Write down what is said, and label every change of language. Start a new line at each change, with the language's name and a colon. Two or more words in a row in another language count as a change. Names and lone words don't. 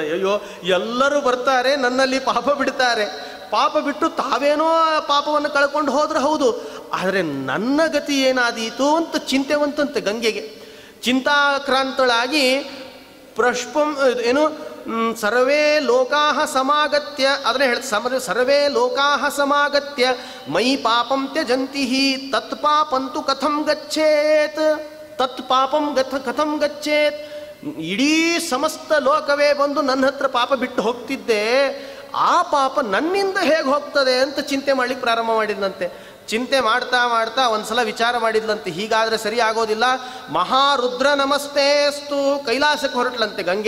Kannada: ಅಯ್ಯೋ ಎಲ್ಲರೂ ಬರ್ತಾರೆ, ನನ್ನಲ್ಲಿ ಪಾಪ ಬಿಡ್ತಾರೆ, ಪಾಪ ಬಿಟ್ಟು ತಾವೇನೋ ಪಾಪವನ್ನು ಕಳ್ಕೊಂಡು ಹೋದ್ರೆ ಹೌದು, ಆದರೆ ನನ್ನ ಗತಿ ಏನಾದೀತು ಅಂತ ಚಿಂತೆ ಬಂತಂತೆ ಗಂಗೆಗೆ. ಚಿಂತಾಕ್ರಾಂತಳಾಗಿ ಪ್ರಶ್ಪಂ ಏನು
Sanskrit: ಸರ್ವೇ ಲೋಕಾಹ ಸಮಾಗತ್ಯ,
Kannada: ಅದನ್ನೇ ಹೇಳ,
Sanskrit: ಸರ್ವೇ ಲೋಕಾಹ ಸಮಾಗತ್ಯ ಮಯಿ ಪಾಪಂ ತ್ಯಜಂತಿ ತತ್ ಪಾಪಂತು ಕಥಂ ಗಚ್ಚೇತ್, ತತ್ ಪಾಪಂ ಕಥಂ ಗಚ್ಚೇತ್.
Kannada: ಇಡೀ ಸಮಸ್ತ ಲೋಕವೇ ಬಂದು ನನ್ನ ಹತ್ರ ಪಾಪ ಬಿಟ್ಟು ಹೋಗ್ತಿದ್ದೆ, ಆ ಪಾಪ ನನ್ನಿಂದ ಹೇಗೆ ಹೋಗ್ತದೆ ಅಂತ ಚಿಂತೆ ಮಾಡ್ಲಿಕ್ಕೆ ಪ್ರಾರಂಭ ಮಾಡಿದ್ನಂತೆ. ಚಿಂತೆ ಮಾಡ್ತಾ ಮಾಡ್ತಾ ಒಂದ್ಸಲ ವಿಚಾರ ಮಾಡಿದ್ಲಂತೆ, ಹೀಗಾದರೆ ಸರಿ ಆಗೋದಿಲ್ಲ.
Sanskrit: ಮಹಾರುದ್ರ ನಮಸ್ತೇಸ್ತು,
Kannada: ಕೈಲಾಸಕ್ಕೆ ಹೊರಟ್ಲಂತೆ ಗಂಗೆ.